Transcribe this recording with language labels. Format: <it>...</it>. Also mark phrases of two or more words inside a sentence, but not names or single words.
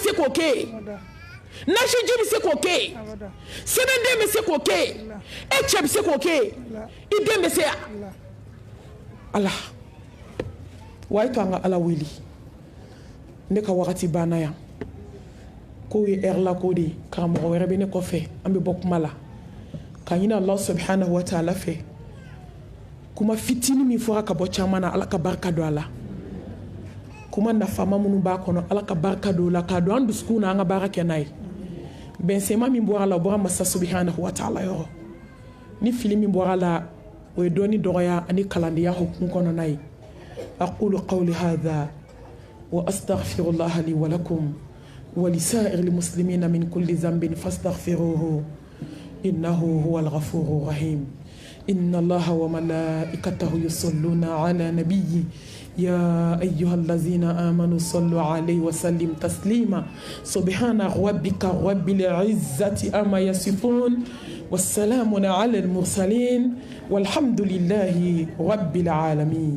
<bm>se k'o kɛ nasiji bɛ se k'o kɛ sɛbɛnden bɛ se k'o kɛ e cɛ bɛ se k'o kɛ i den bɛ se yan ala wa e to an ka ala wele ne ka wagati banna yan ko ye heure la ko de karamɔgɔ wɛrɛ bɛ ne kɔfɛ an bɛ bɔ kuma la ka ɲini</bm> <ar>الله سبحانه وتعالى</ar> <bm>fɛ kuma fitinin min fɔra ka bɔ caman na ala ka barika don a la kuma nafama minnu b'a kɔnɔ ala ka barika don o la k'a don an dusukun na an ka baara kɛ n'a ye bɛnsɛma min bɔra la o bɔra masa</bm> <ar>سبحانه وتعالى</ar> <bm>yɔrɔ ni fili min bɔra la o ye dɔɔni dɔgɔya ani kalandenya hukumu kɔnɔna ye</bm> <ar>أقول قولي هذا وأستغفر الله لي ولكم ولسائر المسلمين من كل ذنب فاستغفروه إنه هو الغفور الرحيم إن الله وملائكته يصلون على النبي يا أيها الذين آمنوا صلوا عليه وسلم تسليما سبحان ربك رب العزة أما يصفون والسلام على المرسلين والحمد لله رب العالمين</ar>